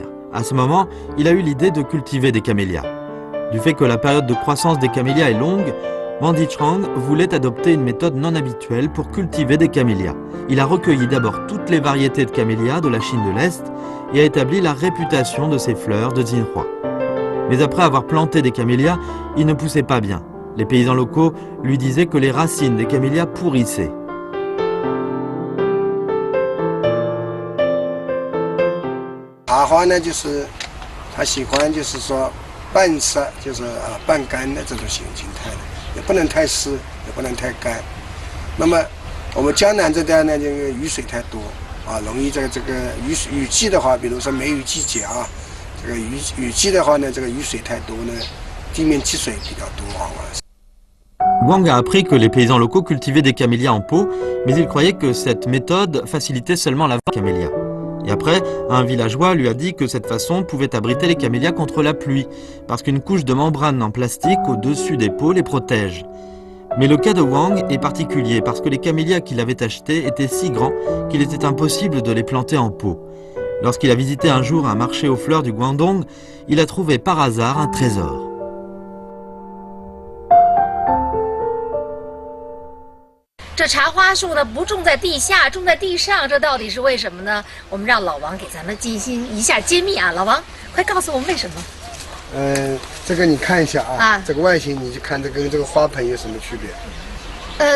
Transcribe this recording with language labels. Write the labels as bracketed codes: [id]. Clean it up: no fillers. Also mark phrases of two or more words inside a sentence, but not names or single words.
[fr] À ce moment, il a eu l'idée de cultiver des camélias. Du fait que la période de croissance des camélias est longue, Wang Zichang voulait adopter une méthode non habituelle pour cultiver des camélias. Il a recueilli d'abord toutes les variétés de camélias de la Chine de l'Est et a établi la réputation de ces fleurs de Xinhua. Mais après avoir planté des camélias, il ne poussait pas bien. Les paysans locaux lui disaient que les racines des camélias pourrissaient. [zh] 茶花呢，就是它喜欢就是说半湿，就是半干的这种形态的，也不能太湿，也不能太干。那么我们江南这带呢，这个雨水太多啊，容易这个雨季的话，比如说梅雨季节啊，这个雨季的话呢，这个雨水太多呢，地面积水比较多，往往是。 [fr] Wang a appris que les paysans locaux cultivaient des camélias en pot, mais il croyait que cette méthode facilitait seulement la vente des camélias. Et après, un villageois lui a dit que cette façon pouvait abriter les camélias contre la pluie, parce qu'une couche de membrane en plastique au-dessus des pots les protège. Mais le cas de Wang est particulier, parce que les camélias qu'il avait achetés étaient si grands qu'il était impossible de les planter en pot. Lorsqu'il a visité un jour un marché aux fleurs du Guangdong, il a trouvé par hasard un trésor. [zh] 这茶花树呢不种在地下，种在地上，这到底是为什么呢？我们让老王给咱们进行一下揭秘啊！老王，快告诉我们为什么？这个你看一下啊，这个外形你就看这跟这个花盆有什么区别？